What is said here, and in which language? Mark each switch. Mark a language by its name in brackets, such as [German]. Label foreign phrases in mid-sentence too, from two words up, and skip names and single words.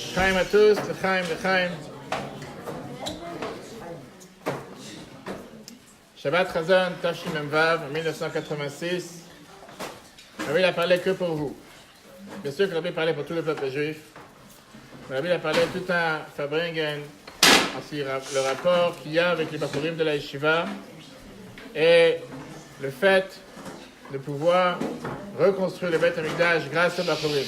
[French] L'chaim à tous, [Hebrew] לחיים, לחיים. [French] Shabbat Chazon, Tafshim Memvav, 1986. Rabbi a parlé que pour vous. Bien sûr que Rabbi parlait pour tout le peuple juif. Mais Rabbi a parlé tout un Fabringen, ainsi le rapport qu'il y a avec les Bachurim de la Yeshiva et le fait de pouvoir reconstruire le Beit HaMikdash grâce aux Bachurim.